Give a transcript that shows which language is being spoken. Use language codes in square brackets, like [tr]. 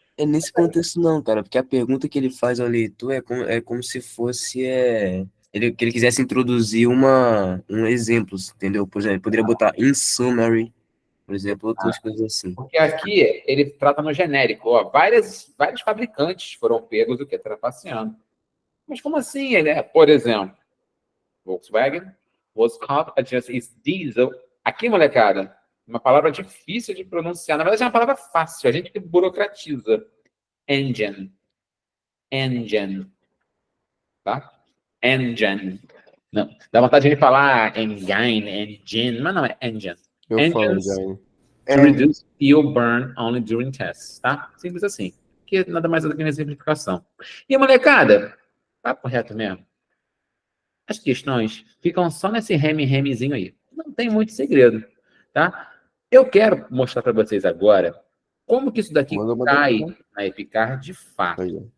[pt] É nesse contexto não, cara, porque a pergunta que ele faz ao leitor é como se fosse que ele quisesse introduzir um exemplo, entendeu? Por exemplo, ele poderia botar in summary, por exemplo, outras coisas assim. Porque aqui ele trata no genérico, ó, vários fabricantes foram pegos o que trapaceando. Mas como assim? Ele é, por exemplo, [en] Volkswagen was caught adjusting its diesel. [pt] Aqui, molecada, uma palavra difícil de pronunciar. Na verdade, é uma palavra fácil. A gente que burocratiza. Engine. Engine. Tá? Engine. Não, dá vontade de falar engine, mas não é engine. Eu falo [en] Engines [pt] já, hein? [en] to reduce fuel burn only during tests, tá? [pt] Simples assim. Que nada mais é do que uma exemplificação. E a molecada, papo reto mesmo. As questões ficam só nesse reme-remezinho aí. Não tem muito segredo, tá? Eu quero mostrar para vocês agora como que isso daqui cai na Epicar de fato.